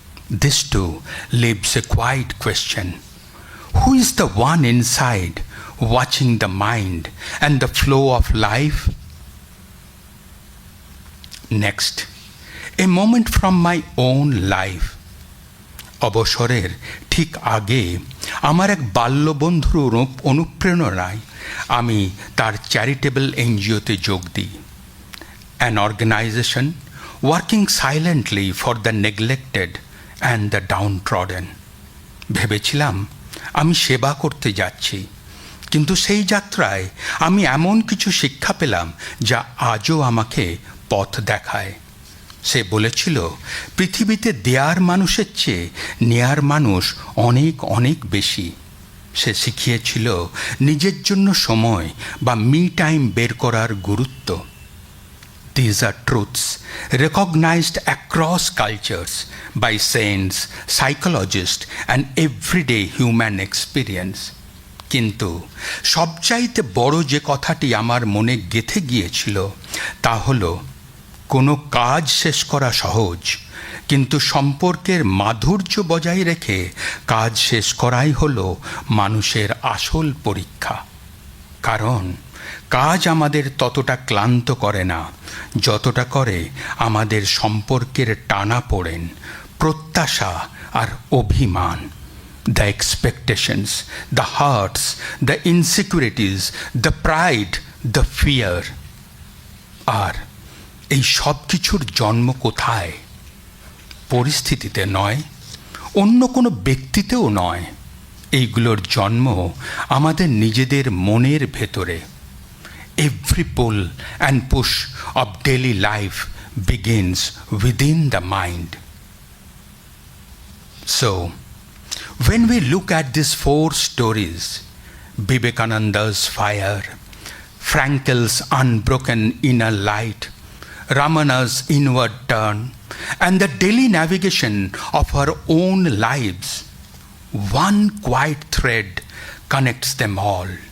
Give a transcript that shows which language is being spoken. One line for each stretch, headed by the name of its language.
English: This too leaves a quiet question. Who is the one inside watching the mind and the flow of life? Next, a moment from my own life.
Bangla: অবসরের ঠিক আগে আমার এক বাল্যবন্ধুর অনুপ্রেরণায় আমি তার charitable এনজিওতে যোগ দিই,
English: An organization working silently for the neglected and the downtrodden.
Bangla: ভেবেছিলাম আমি সেবা করতে যাচ্ছি, কিন্তু সেই যাত্রায় আমি এমন কিছু শিক্ষা পেলাম যা আজও আমাকে পথ দেখায়। সে বলেছিল, পৃথিবীতে দেয়ার মানুষের চেয়ে নেয়ার মানুষ অনেক অনেক বেশি। সে শিখিয়েছিল নিজের জন্য সময় বা মি টাইম বের করার গুরুত্ব।
English: These are truths recognized across cultures by saints, psychologists and everyday human experience.
Bangla: কিন্তু সবচাইতে বড় যে কথাটি আমার মনে গেঁথে গিয়েছিল তা হলো, কোনো কাজ শেষ করা সহজ, কিন্তু সম্পর্কের মাধুর্য বজায় রেখে কাজ শেষ করাই হলো মানুষের আসল পরীক্ষা। কারণ কাজ আমাদের ততটা ক্লান্ত করে না যতটা করে আমাদের সম্পর্কের টানাপোড়েন, প্রত্যাশা আর অভিমান।
English: The expectations, the hurts, the insecurities, the pride, the fear.
Bangla: আর এই সব কিছুর জন্ম কোথায়? পরিস্থিতিতে নয়, অন্য কোনো ব্যক্তিতেও নয়। এইগুলোর জন্ম আমাদের নিজেদের মনের ভেতরে।
English: Every pull and push of daily life begins within the mind. So, when we look at these four stories, Vivekananda's fire, Frankel's unbroken inner light, Ramana's inward turn, and the daily navigation of our own lives, one quiet thread connects them all.